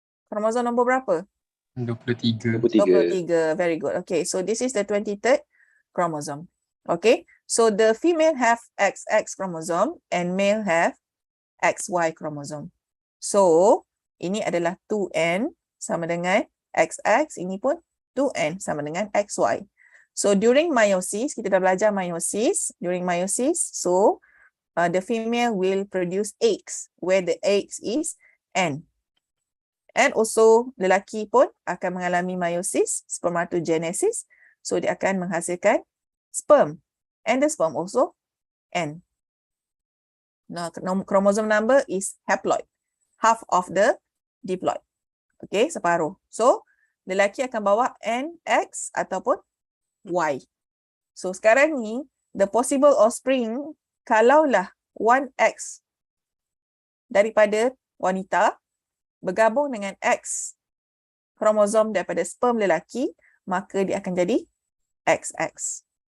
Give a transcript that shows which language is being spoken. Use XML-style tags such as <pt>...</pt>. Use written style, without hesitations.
<ms>Kromosom nombor berapa? 23.</ms> <en>23. Very good. Okay, so this is the 23rd chromosome. Okay, so the female have XX chromosome and male have XY chromosome.</en> <ms>So, ini adalah 2N sama dengan XX, ini pun 2N sama dengan XY.</ms> <en>So, during meiosis,</en> <ms>kita dah belajar meiosis.</ms> <en>During meiosis, so the female will produce eggs, where the eggs is N.</en> <ms>And also, lelaki pun akan mengalami meiosis, spermatogenesis. So, dia akan menghasilkan sperm.</ms> <en>And the sperm also N. Now, chromosome number is haploid. Half of the diploid. Okay, separuh.</en> <ms>So, lelaki akan bawa NX ataupun Y. So, sekarang ni,</ms> <en>the possible offspring,</en> <ms>kalaulah 1X daripada wanita, bergabung dengan X kromosom daripada sperm lelaki, maka dia akan jadi XX.</ms>